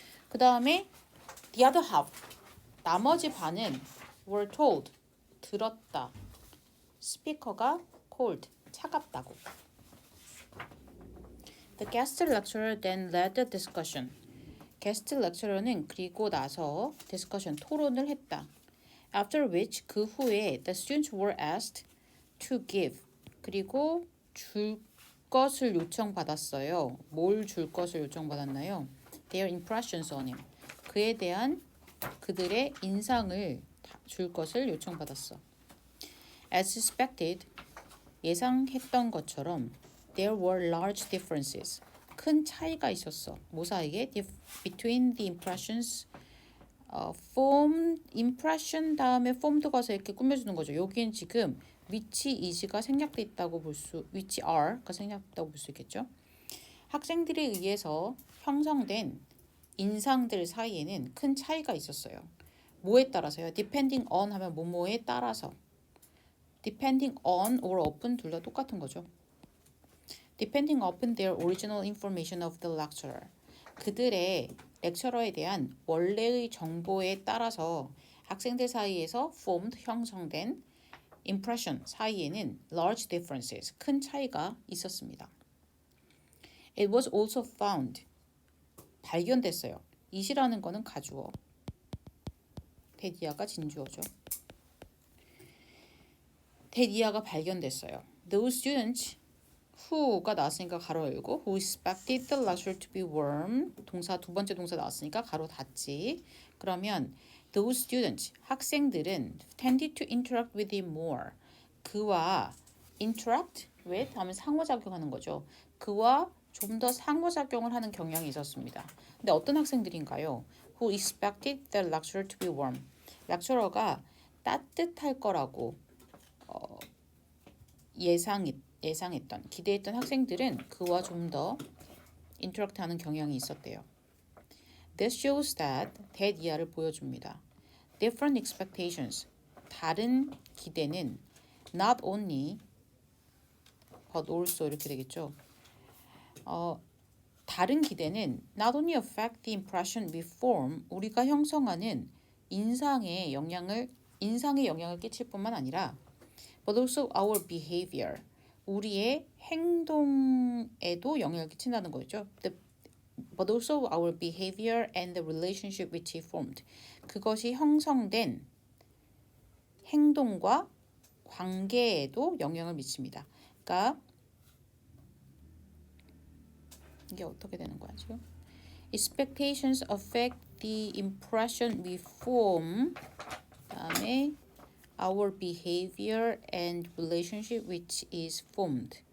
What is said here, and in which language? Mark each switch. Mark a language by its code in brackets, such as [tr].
[ko] 그 다음에 [en] the other half, [ko] 나머지 반은 [en] were told, [ko] 들었다. 스피커가 cold, 차갑다고. [en] The guest lecturer then led the discussion. [ko] 게스트 렉처러는 그리고 나서 discussion, 토론을 했다. [en] After which, [ko] 그 후에 [en] the students were asked to give. [ko] 그리고 줄 것을 요청받았어요. 뭘 줄 것을 요청받았나요? [en] Their impressions on him. [ko] 그에 대한 그들의 인상을 줄 것을 요청받았어. [en] As expected, [ko] 예상했던 것처럼 [en] there were large differences. [ko] 큰 차이가 있었어. 뭐 사이에? [en] Between the impressions formed, impression [ko] 다음에 [en] formed [ko] 가서 이렇게 꾸며주는 거죠. 여기엔 지금 which is가 생략돼 있다고 which are가 생략됐다고 볼 수 있겠죠. 학생들에 의해서 형성된 인상들 사이에는 큰 차이가 있었어요. 뭐에 따라서요? depending on 하면 뭐뭐에 따라서. depending on or up은 둘 다 똑같은 거죠. [en] depending upon their original information of the lecturer. [ko] 그들의 렉처러에 대한 원래의 정보에 따라서 학생들 사이에서 formed, 형성된 impression 사이에는 [en] large differences, [ko] 큰 차이가 있었습니다. [en] It was also found, [ko] 발견됐어요. it이라는 거는 가주어, 데디아가 진주어죠. 데디아가 발견됐어요. [en] Those students who [ko] 가 나왔으니까 가로 열고 [en] who expected the lecture to be warm, [ko] 동사 두 번째 동사 나왔으니까 가로 닫지. 그러면 [en] those students, [ko] 학생들은 [en] tended to interact with him more. [ko] 그와 interact with 하면 상호작용하는 거죠. 그와 좀 더 상호작용을 하는 경향이 있었습니다. 근데 어떤 학생들인가요? [en] Who expected the lecture to be warm. [ko] lecturer가 따뜻할 거라고 예상했던, 기대했던 학생들은 그와 좀 더 인터랙트하는 경향이 있었대요. [en] This shows that [ko] 이하를 보여줍니다. [en] Different expectations, [ko] 다른 기대는 [en] not only but also [ko] 이렇게 되겠죠. 다른 기대는 [en] not only affect the impression we form, [ko] 우리가 형성하는 인상에 영향을 끼칠 뿐만 아니라 [en] but also our behavior, [ko] 우리의 행동에도 영향을 끼친다는 거죠. [en] But also our behavior and the relationship which it formed. [ko] 그것이 형성된 행동과 관계에도 영향을 미칩니다. 그러니까 이게 어떻게 되는 거야 지금? [en] Expectations affect the impression we form. [ko] 그다음에 [en] our behavior and relationship which is formed.